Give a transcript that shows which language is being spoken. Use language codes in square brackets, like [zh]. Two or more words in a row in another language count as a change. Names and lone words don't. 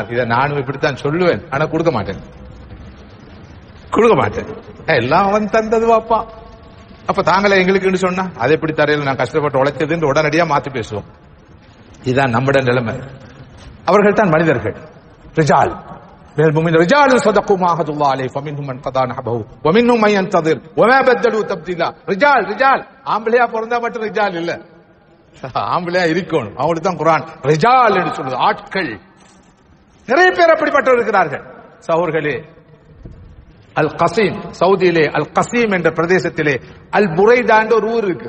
[ta] இதை நானும் இப்படித்தான் சொல்லுவேன், ஆனா கொடுக்க மாட்டேன். எல்லாம் அவன் தந்தது வாப்பா. அப்ப தாங்களே எங்களுக்கு சொன்னா அதை எப்படி தரையில நான் கஷ்டப்பட்டு உழைச்சதுன்னு உடனடியா மாத்தி பேசுவோம். இதுதான் நம்முடைய நிலைமை. அவர்கள் தான் மனிதர்கள். [ar] رجال رجال صدقوا ما عهد الله عليه فمنهم من قضى نحبه ومنهم من ينتظر وما بدلوا تبديلا. [ta] ரிஜால் ஆம்பளையா பிறந்தா மட்டும் ரிஜால் இல்ல, ஆம்பளையா இருக்கணும். அவங்களுக்கு தான் குர்ஆன் ரிஜால் என்று சொல்லுது, ஆட்கள். நிறைய பேர் அப்படிப்பட்டவர் இருக்கிறார்கள். சகோதரர்களே, அல் கசீம், சவுதியிலே அல் கசீம் என்ற பிரதேசத்திலே அல் புரைதாண்ட ஒரு ஊர் இருக்கு.